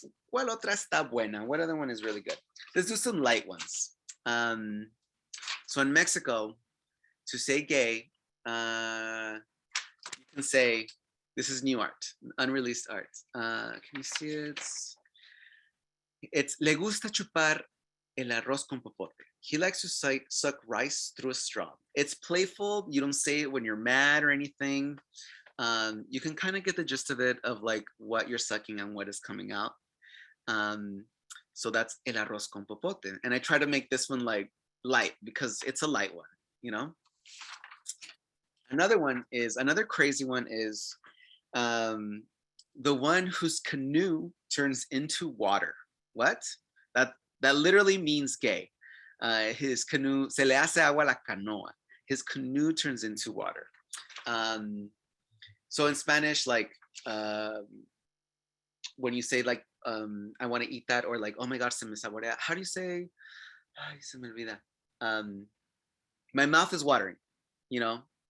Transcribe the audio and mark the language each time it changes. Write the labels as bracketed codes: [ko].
[es] ¿Cuál otra está buena? [en] What other one is really good? Let's do some light ones. So in Mexico, to say gay, you can say, this is new art, unreleased art. Can you see it? [es] It's le gusta chupar el arroz con popote. [en] He likes to suck rice through a straw. It's playful. You don't say it when you're mad or anything. You can kind of get the gist of it, of like what you're sucking and what is coming out. So that's [es] el arroz con popote. [en] And I try to make this one like light because it's a light one, you know? Another crazy one is the one whose canoe turns into water. What? That literally means gay. His canoe, [es] se le hace agua la canoa. [en] His canoe turns into water. So in Spanish, like when you say like, I want to eat that, or like, oh my God, [es] se me saborea. [en] How do you say? [es] Ay, se me olvida. [en] My mouth is watering, you know?